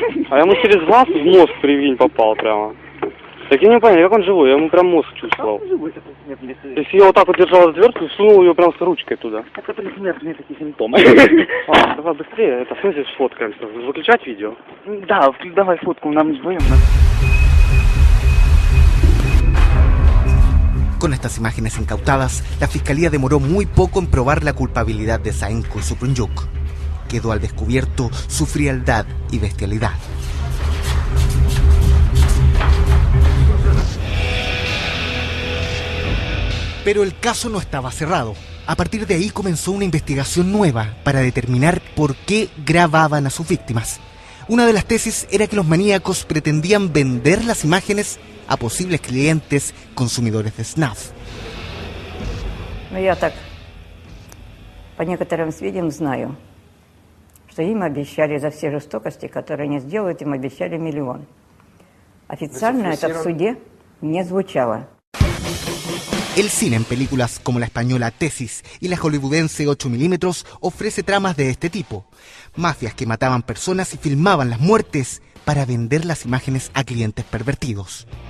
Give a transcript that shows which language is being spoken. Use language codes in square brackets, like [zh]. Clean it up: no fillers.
[ru] А я ему через глаз в мозг, прикинь, попал прямо. Так я не понял, как он живой, я ему прям мозг чувствовал. Если я вот так вот держал отвертку, сунул ее прям с ручкой туда. Это предсмертные такие симптомы. Давай быстрее, это в смысле сфоткаемся. Выключать видео? Да, давай фотку, нам вдвоем. [es] Con estas imágenes incautadas, la fiscalía demoró muy poco en probar la culpabilidad de Saenko y Suprunjuk. Quedó al descubierto su frialdad y bestialidad. Pero el caso no estaba cerrado. A partir de ahí comenzó una investigación nueva para determinar por qué grababan a sus víctimas. Una de las tesis era que los maníacos pretendían vender las imágenes a posibles clientes consumidores de snuff. [ru] Ну, я так по некоторым сведениям знаю, что им обещали за все жестокости, которые они сделают, им обещали 1 миллион. Официально это в суде не звучало. [es] El cine en películas como la española Tesis y la hollywoodense 8 milímetros ofrece tramas de este tipo. Mafias que mataban personas y filmaban las muertes para vender las imágenes a clientes pervertidos.